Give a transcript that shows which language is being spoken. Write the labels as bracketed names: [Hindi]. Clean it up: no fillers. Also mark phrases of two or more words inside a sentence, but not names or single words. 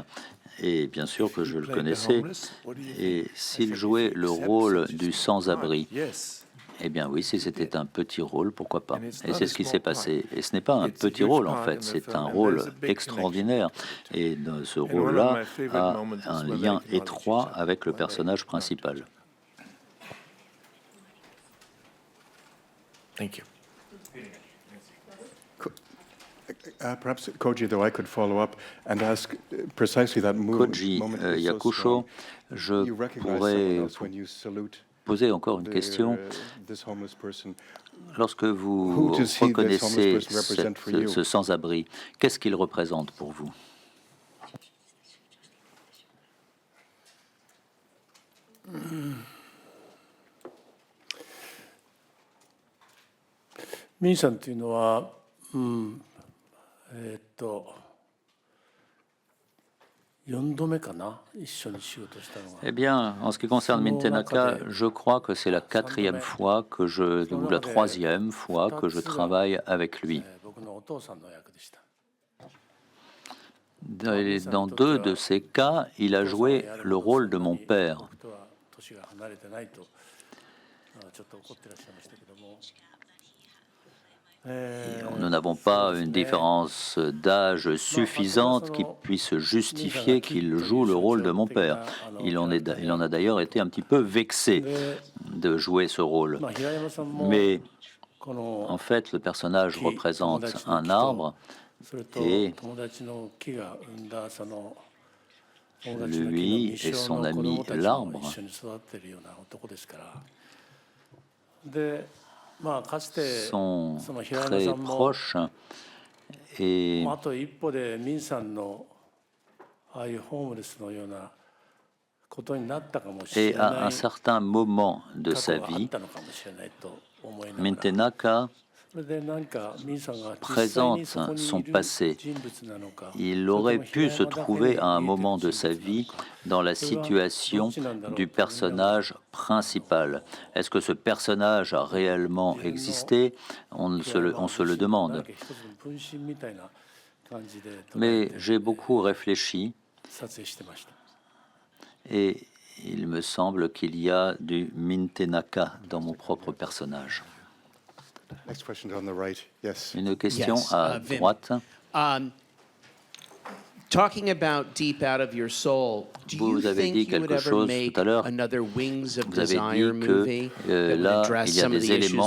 [French] Et bien sûr que je le connaissais. Et s'il jouait le rôle du sans-abri, eh bien oui, si c'était un petit rôle, pourquoi pas. Et c'est ce qui s'est passé. Et ce n'est pas un petit rôle, en fait, c'est un rôle extraordinaire. Et ce rôle-là a un lien étroit avec le personnage principal. [English] Thank you. Perhaps, Koji, though, I could follow up and ask precisely that Koji moment was so Yakusho, strong. [French] je [English] You recognize [French] pourrais [English] someone else when you salute [French] poser encore une question. [English] this homeless person. [French] Lorsque vous [English] Who does he, this [French] reconnaissez [English] homeless person, represent for you? [French] ce sans-abri, qu'est-ce qu'il représente pour vous? [Japanese] ミンさんというのは、4度目かな、一緒に仕事したのが。 [French] Eh bien, en ce qui concerne Mintenaka, je crois que c'est la quatrième fois ou la troisième fois que je travaille avec lui. [Japanese] 僕のお父さんの役でした。 [French] Dans deux de ces cas, il a joué le rôle de mon père. [Japanese] 僕とは年が離れてないと、ちょっと怒ってらっしゃいましたけども。 [French] Nous n'avons pas une différence d'âge suffisante qui puisse justifier qu'il joue le rôle de mon père. Il en a d'ailleurs été un petit peu vexé de jouer ce rôle. [Japanese] まあ平山さんも [French] Mais [Japanese] この [French] en fait, le personnage représente un arbre [Japanese] それと [French] et [Japanese] 友達の木が生んだその友達の木の [French] lui [Japanese] 未 [French] et [Japanese] 生 [French] son [Japanese] の子 [French] ami [Japanese] 供たちも [French] l'arbre [Japanese] 一緒に育っているような男ですから。で、まあかつて [French] sont [Japanese] その平山 [French] très [Japanese] さんも [French] proches. Et [Japanese] あと一歩でミンさんのああいうホームレスのようなことになったかもしれ [French] Et [Japanese] ない [French] à un certain moment de [Japanese] 過 [French] sa [Japanese] 去があっ [French] vie, [Japanese] たのかもしれないと思いながら。 [French] Mintenaka [Japanese] それで何かミンさんが実際 [French] présente [Japanese] にそこに [French] son [Japanese] いる [French] passé. [Japanese] 人物なのか。 [French] Il aurait pu se trouver à un moment de sa vie dans la situation du personnage principal. Est-ce que ce personnage a réellement existé? On se le demande. Mais j'ai beaucoup réfléchi et il me semble qu'il y a du Mintenaka dans mon propre personnage. [English] Next question on the right. Yes. [French] Une question [English] Yes, [French] à [English] Vim. [French] droite. [English] Talking about deep out of your soul, do you [French] Vous avez [English] think [French] dit [English] you would [French] quelque [English] ever [French] chose [English] make [French] tout à l'heure. [English] another Wings of [French] Vous avez [English] Desire [French] dit [English] movie [French] que [English] that would [French] là, [English] address [French] il y a [English] some of [French] des [English] the issues [French] éléments